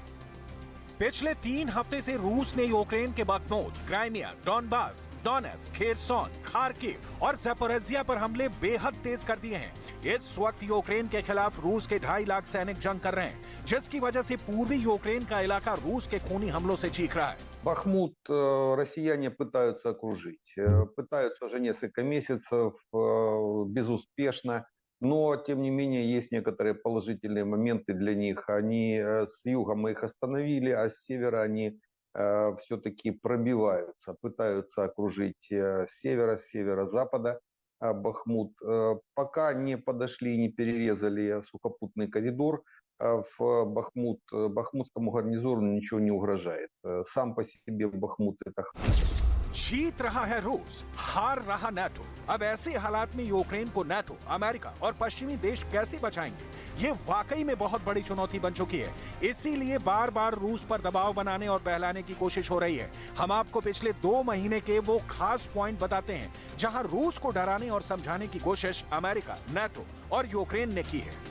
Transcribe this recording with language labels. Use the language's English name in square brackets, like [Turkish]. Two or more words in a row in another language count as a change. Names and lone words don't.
[Hindi] पिछले 3 हफ्ते से रूस ने यूक्रेन के बखमूत, क्राइमिया, डॉनबास, डोनेट्स्क, खेरसोन, खार्किव और ज़पोरिज़िया पर हमले बेहद तेज कर दिए हैं। इस वक्त यूक्रेन के खिलाफ रूस के 2.5 लाख सैनिक जंग कर रहे हैं, जिसकी वजह से पूर्वी यूक्रेन का इलाका रूस के खूनी हमलों से चीख रहा है। [Russian] Бахмут россияне пытаются окружить. Пытаются уже несколько месяцев, безуспешно. Но, тем не менее, есть некоторые положительные моменты для них. Они с юга мы их остановили, а с севера они все-таки пробиваются. Пытаются окружить с северо-запада Бахмут. Пока не подошли и не перерезали сухопутный коридор, в бахмутскому гарнизону ничего не угрожает. Сам по себе Бахмут это... [Hindi] जीत रहा है रूस, हार रहा नाटो। अब ऐसे हालात में यूक्रेन को नाटो, अमेरिका और पश्चिमी देश कैसे बचाएंगे? ये वाकई में बहुत बड़ी चुनौती बन चुकी है। इसीलिए बार बार रूस पर दबाव बनाने और बहलाने की कोशिश हो रही है। हम आपको पिछले 2 महीने के वो खास पॉइंट बताते हैं जहां रूस को डराने और समझाने की कोशिश अमेरिका, नाटो और यूक्रेन ने की है।